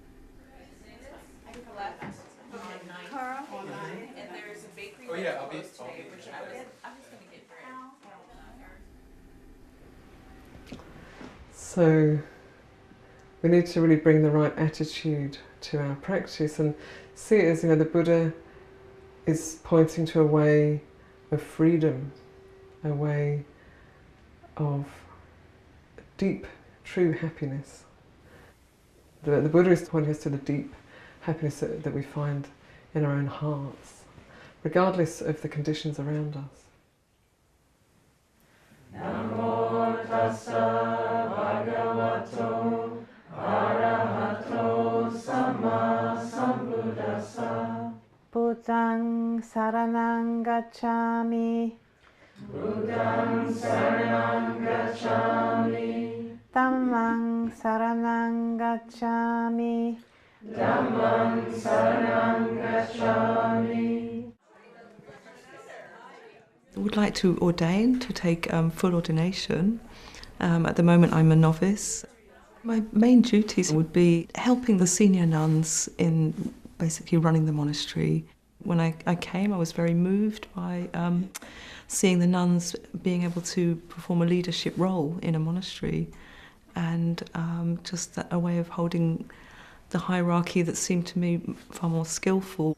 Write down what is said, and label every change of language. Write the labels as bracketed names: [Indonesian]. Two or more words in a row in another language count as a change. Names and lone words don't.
[English] So we need to really bring the right attitude to our practice and see it as, the Buddha is pointing to a way of freedom, a way of deep, true happiness. The Buddha is pointing us to the deep happiness that we find in our own hearts, regardless of the conditions around us. [Pali] Namo tassa bhagavato arahato samma sambuddhassa. Buddhaṃ saranang gacchāmi. Buddhaṃ saranang gacchāmi. Dhammang saranang gacchāmi. Dhammam saranang gacchāmi. [English] I would like to ordain, to take full ordination. At the moment I'm a novice. My main duties would be helping the senior nuns in basically running the monastery. When I came, I was very moved by seeing the nuns being able to perform a leadership role in a monastery, and just a way of holding the hierarchy that seemed to me far more skillful.